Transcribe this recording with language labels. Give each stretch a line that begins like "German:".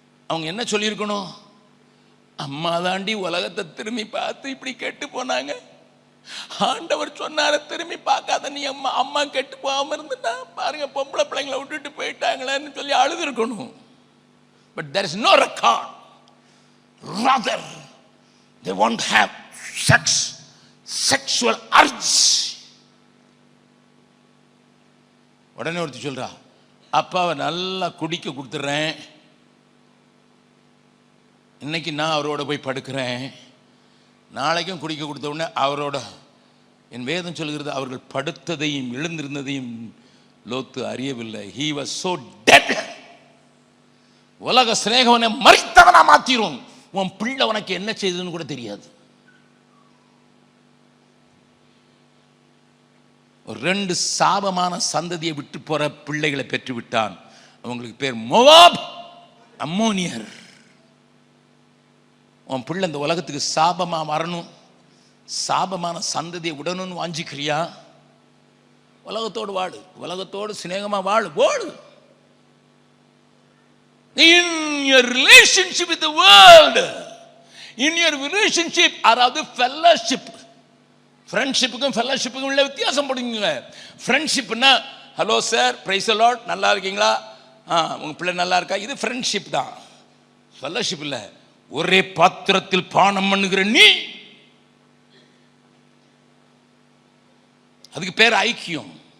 Tamil: அவங்க என்ன சொல்லியிருக்கணும்? அம்மா தாண்டி உலகத்தை திரும்பி பார்த்து இப்படி கெட்டு போனாங்க. ஆண்டவர் சொன்னார திரும்பி பார்க்காத நீ அம்மா அம்மா கெட்டு போகாம இருந்துட்டா பாருங்க, பொம்பளை பிள்ளைங்களை விட்டுட்டு போயிட்டாங்களேன்னு சொல்லி அழுது இருக்கணும்.
English: But there is no record. Rather they won't have sex, sexual urge.
Tamil: உடனே ஒருத்தி சொல்றா, அப்பாவை நல்லா குடிக்க கொடுத்துட்றேன், இன்னைக்கு நான் அவரோட போய் படுக்கிறேன், நாளைக்கும் குடிக்க கொடுத்த உடனே அவரோட. என் வேதம் சொல்கிறது, அவர்கள் படுத்ததையும் எழுந்திருந்ததையும் லோத்து அறியவில்லை.
English: he was so dead.
Tamil: உலக சிநேகவனை மரித்தவனா மாத்திரும். உன் பிள்ளை உனக்கு என்ன செய்ததுன்னு கூட தெரியாது. ஒரு 2 சாபமான சந்ததியை விட்டு போற பிள்ளைகளை பெற்று விட்டான். அவங்களுக்கு பேர் மோவாப், அம்மோனியர். உன் பிள்ளை இந்த உலகத்துக்கு சாபமா வரணும், சாபமான சந்ததியை விடணும்னு வாஞ்சிக்கிறியா? உலகத்தோடு வாழு, உலகத்தோடு சிநேகமா வாழு.
English: In your relationship with the world, in your relationship,
Tamil: அதாவது fellowship, ஃப்ரெண்ட்ஷிப்புக்கும் ஃபெல்லோஷிப்புக்கும் உள்ள வித்தியாசம் போடுங்க. ஃப்ரெண்ட்ஷிப்னா hello sir, praise the Lord, நல்லா இருக்கீங்களா, உங்க பிள்ளை நல்லா இருக்கா, இது ஃப்ரெண்ட்ஷிப் தான். ஃபெல்லோஷிப் இல்லை. ஒரே பாத்திரத்தில் பானம் பண்ணுகிற நீ, அதுக்கு பேர் ஐக்கியம்.